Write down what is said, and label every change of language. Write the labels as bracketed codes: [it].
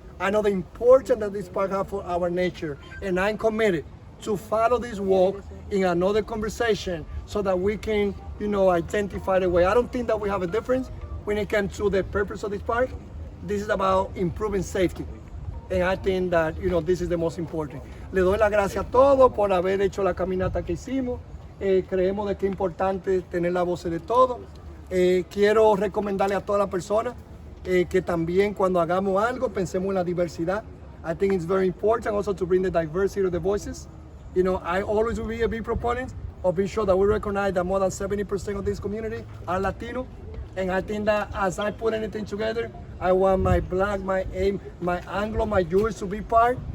[en] I know the importance that this park has for our nature, and I'm committed to follow this walk in another conversation so that we can, you know, identify the way. I don't think that we have a difference when it comes to the purpose of this park. This is about improving safety. And I think that, you know, this is the most important. [es] Le doy las gracias a todos por haber hecho la caminata que hicimos. Creemos de que es importante tener la voz de todos. Quiero recomendarle a todas las personas que también cuando hagamos algo pensemos en la diversidad. [en] I think it's very important also to bring the diversity of the voices. You know, I always will be a big proponent of being sure that we recognize that more than 70% of this community are Latino. And I think that as I put anything together, I want my Black, my Anglo, my Jewish to be part.